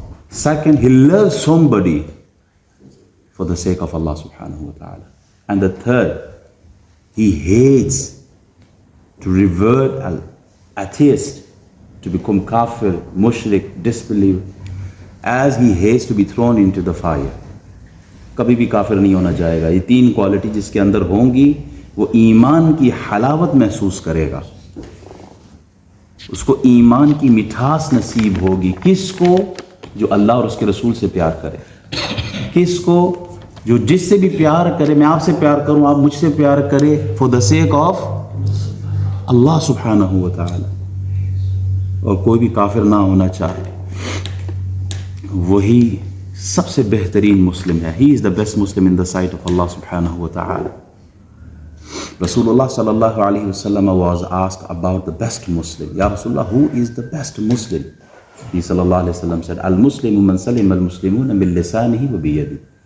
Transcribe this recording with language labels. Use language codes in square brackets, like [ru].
[en] Second, he loves somebody for the sake of Allah subhanahu wa ta'ala. And the third, he hates to revert an atheist, to become kafir, mushrik, disbeliever, as he hates to be thrown into the fire. [hi] कभी भी काफिर नहीं होना चाहेगा. ये 3 quality जिसके अंदर होंगी, वो ईमान की हलावत महसूस करेगा, उसको ईमान की मिठास नसीब होगी. किसको? जो अल्लाह और उसके रसूल से प्यार करे. किसको? जो जिससे भी प्यार करे, मैं आपसे प्यार करूं, आप मुझसे प्यार करें, फॉर द सेक ऑफ अल्लाह सुब्हानहू व तआला, और कोई भी काफिर ना होना चाहे, वही सबसे बेहतरीन मुस्लिम है. [en] He is the best Muslim in the sight of Allah subhanahu wa ta'ala. Rasulullah sallallahu alayhi wa sallam was asked about the best Muslim. Ya Rasulullah, who is the best Muslim? He sallallahu alayhi wa sallam said, [ar] Al-Muslimu man salim al-Muslimuna min lisanihi wa biyadihi.